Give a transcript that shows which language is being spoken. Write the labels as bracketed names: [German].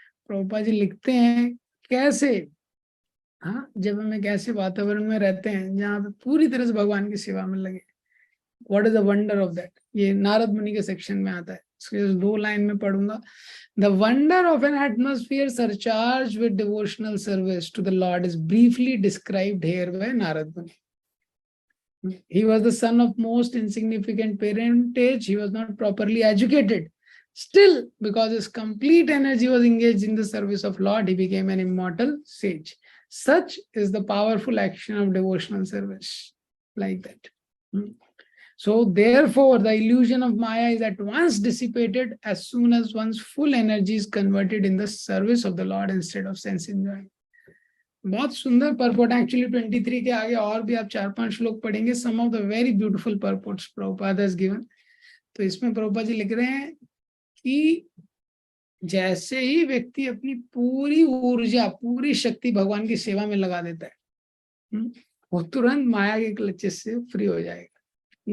[Hindi] प्रभुपाद जी लिखते हैं कैसे, हाँ, जब हमें कैसे वातावरण में रहते हैं जहाँ पे पूरी तरह से भगवान की सेवा में लगे, [English] What is the wonder of that. [Hindi] ये नारद मुनि के सेक्शन में आता है, इसके 2 लाइन में पढ़ूंगा। [English] The wonder of an atmosphere surcharge with devotional service to the lord is briefly described here by Narada Muni. He was the son of most insignificant parentage. He was not properly educated. Still, because his complete energy was engaged in the service of Lord, he became an immortal sage. Such is the powerful action of devotional service, like that. So, therefore, the illusion of Maya is at once dissipated as soon as one's full energy is converted in the service of the Lord instead of sense enjoyment. [Hindi] बहुत सुंदर purport actually 23 के आगे और भी आप 4-5 श्लोक पढ़ेंगे, [English] Some of the very beautiful purports Prabhupada has given. [Hindi] तो इसमें प्रभुपाद जी लिख रहे हैं कि जैसे ही व्यक्ति अपनी पूरी ऊर्जा, पूरी शक्ति भगवान की सेवा में लगा देता है, वो तुरंत माया के क्लचेस से फ्री हो जाएगा।